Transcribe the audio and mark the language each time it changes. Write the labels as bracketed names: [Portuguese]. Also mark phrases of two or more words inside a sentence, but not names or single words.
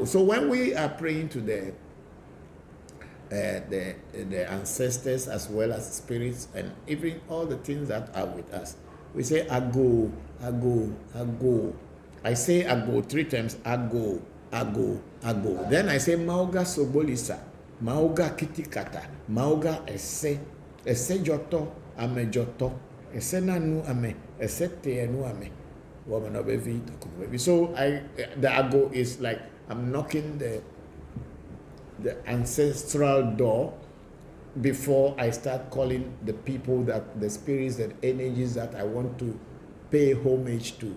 [English] So when we are praying to the ancestors as well as spirits and even all the things that are with us, we say [Ewe] ago, ago, ago. [English] I say ago 3 times, [Ewe] ago, ago, ago. [English] Then I say [Ewe] mauga sobolisa. Mauga kitikata, mauga ese joto, ame joto, ese nanu ame, ese te anu ame. [English] Woman of baby. So the ago is like I'm knocking the ancestral door before I start calling the people, that the spirits, the energies that I want to pay homage to.